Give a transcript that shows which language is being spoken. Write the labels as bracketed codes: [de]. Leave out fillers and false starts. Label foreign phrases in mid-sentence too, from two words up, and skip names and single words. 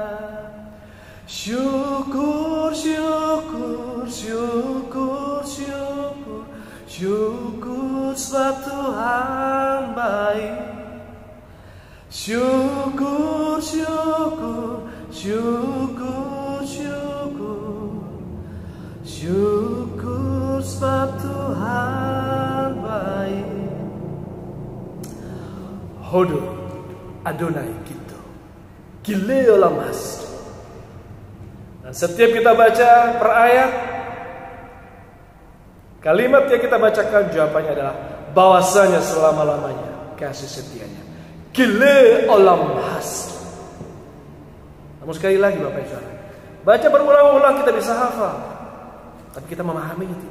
[id] Syukur, syukur, syukur, syukur, syukur sebab Tuhan baik. Syukur, syukur, syukur, syukur, syukur sebab Tuhan baik. [he] הודו אדוני כיטה, כי לעולם חסדו. [id] Dan setiap kita baca per ayat, kalimat yang kita bacakan jawabannya adalah bahwasanya selama-lamanya kasih setianya. [he] כי לעולם חסדו. [id] Namun sekali lagi Bapak Ibu Saudara, baca berulang-ulang kita bisa hafal, tapi kita memahaminya tidak.